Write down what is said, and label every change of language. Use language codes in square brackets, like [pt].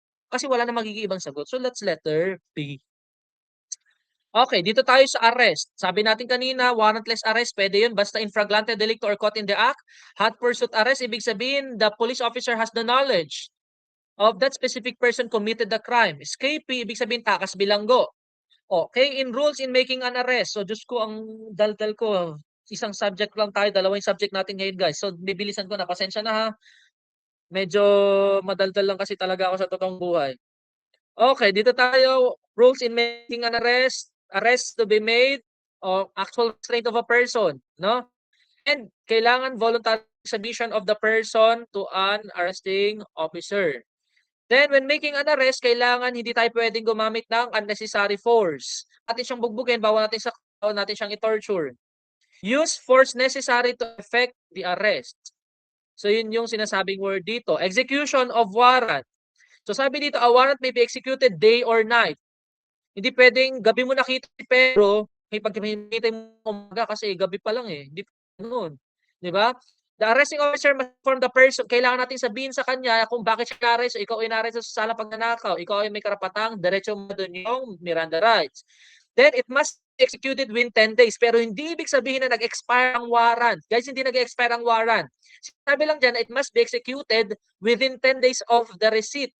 [tl] Kasi wala na magiging ibang sagot. So let's letter B. Okay, dito tayo sa arrest. Sabi natin kanina, warrantless arrest, pwede yun basta in flagrante delicto or caught in the act. [en] Hot pursuit arrest, ibig sabihin, the police officer has the knowledge of that specific person committed the crime. [tl] Escapee, ibig sabihin takas bilanggo. Okay, in rules in making an arrest. So, Diyos ko, ang daldal ko. Isang subject lang tayo, dalawang subject natin ngayon, guys. So, bibilisan ko na. Pasensya na ha. Medyo madaldal lang kasi talaga ako sa totoong buhay. Okay, dito tayo. [en] Rules in making an arrest. Arrest to be made or actual restraint of a person. No? And kailangan voluntary submission of the person to an arresting officer. [tl] Then, when making an arrest, kailangan hindi tayo pwedeng gumamit ng unnecessary force. [en] Atin siyang bugbugin, bawal natin siyang i-torture. Use force necessary to effect the arrest. [tl] So, yun yung sinasabing word dito. Execution of warrant. So, sabi dito, a warrant may be executed day or night. Hindi pwedeng gabi mo nakita si Pedro, may pagkakita mo umaga kasi gabi pa lang eh. Hindi ganoon. Di ba? [en] The arresting officer must inform the person. [tl] Kailangan natin sabihin sa kanya kung bakit siya na-arrest. So, ikaw ay na-arrest sa sala pagnanakaw. Ikaw ay may karapatang diretso mo doon yung Miranda rights. [en] Then, it must be executed within 10 days. [tl] Pero hindi ibig sabihin na nag-expire ang warrant. Guys, hindi nag-expire ang warrant. [en] Sabi lang dyan, it must be executed within 10 days of the receipt.